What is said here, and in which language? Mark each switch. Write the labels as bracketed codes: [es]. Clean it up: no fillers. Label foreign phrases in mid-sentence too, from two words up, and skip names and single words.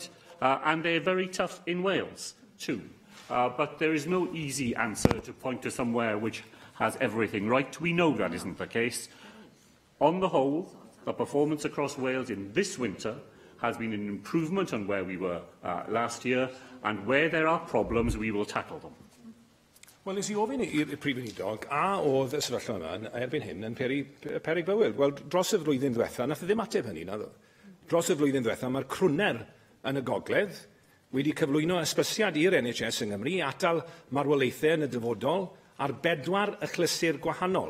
[en] And they're very tough in Wales too. But there is no easy answer to point to somewhere which has everything right. We know that isn't the case. On the whole, the performance across Wales in this winter has been an improvement on where we were last year, and where there are problems, we will tackle them. [cy] Wel, nes I ofyn i'r Prif Weinidog, a oedd y sefyllfa yma erbyn hyn yn peryg bywyd. Wel, dros y flwyddyn ddiwetha, nath ddim ateb hynny, na ddo. Dros y flwyddyn ddiwetha, mae'r crwner yn y gogledd wedi cyflwyno ysbysiad i'r NHS yng Nghymru, atal marwolaethau yn y dyfodol ar 4 achlysur gwahanol.